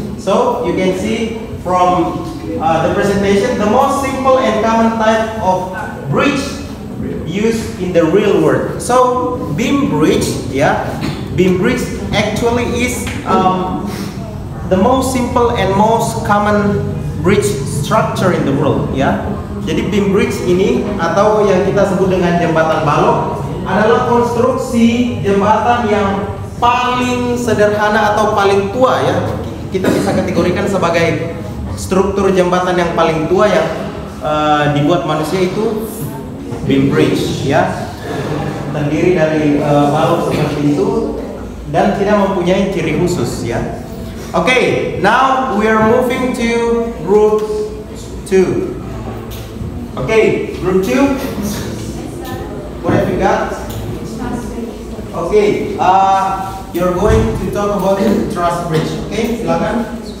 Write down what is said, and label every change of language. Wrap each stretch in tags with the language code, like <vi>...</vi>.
<en>So, you can see from the presentation, the most simple and common type of bridge used in the real world. So, beam bridge, yeah, beam bridge actually is the most simple and most common bridge structure in the world, ya.</en> <id>Jadi beam bridge ini atau yang kita sebut dengan jembatan balok adalah konstruksi jembatan yang paling sederhana atau paling tua ya. Kita bisa kategorikan sebagai struktur jembatan yang paling tua yang dibuat manusia itu beam bridge ya. Terdiri dari balok seperti itu dan tidak mempunyai ciri khusus ya.</id> <en>Okay, now we are moving to group 2. Okay, group 2. What have you got? Okay, you're going to talk about the truss bridge.</en> <id>Okay, silakan.</id>